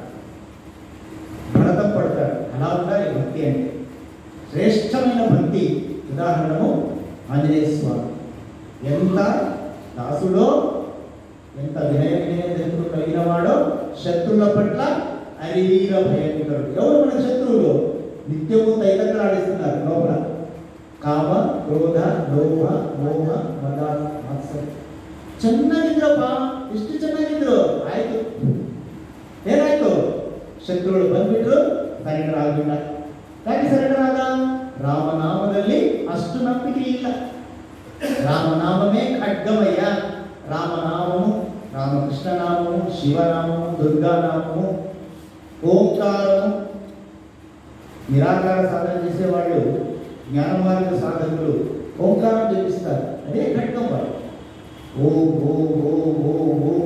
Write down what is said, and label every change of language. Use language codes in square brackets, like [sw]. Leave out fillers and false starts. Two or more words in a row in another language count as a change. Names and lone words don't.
[te] భరతం పడతాడు అలా ఉండాలి భక్తి అంటే శ్రేష్టమైన భక్తి ఉదాహరణము ఆంజనేయ స్వామి ఎంత దాసుడో ఎంత వినయం కలిగిన వాడో శత్రువుల పట్ల అరివీర భయంకరుడు ఎవరు మన శత్రువులు నిత్యము తైతక్కలాడిస్తున్నారు లోపల కామ క్రోధ లోభ మోహ మద మత్సరం [kn] ಚೆನ್ನಾಗಿದ್ರಪ್ಪ ಇಷ್ಟು ಚೆನ್ನಾಗಿದ್ರು ಆಯ್ತು ಏನಾಯ್ತು ಶತ್ರುಗಳು ಬಂದ್ಬಿಟ್ರು ಸರೆಂಡರ್ ಆಗಲಿಲ್ಲ ಯಾಕೆ ಸರೆಂಡರ್ ಆದ ರಾಮನಾಮದಲ್ಲಿ ಅಷ್ಟು ನಂಬಿಕೆ ಇಲ್ಲ ರಾಮನಾಮವೇ ಖಡ್ಗಮಯ್ಯ [te] ರಾಮನಾಮము రామకృష్ణనామము, శివనామము, దుర్గానామము, ఓంకారము. నిరాకార సాధన చేసేవాళ్ళు, జ్ఞానమార్గ సాధకులు ఓంకారం జపిస్తారు. అదే ఘట్టం వాళ్ళు. ఓం ఓం ఓం ఓం ఓం.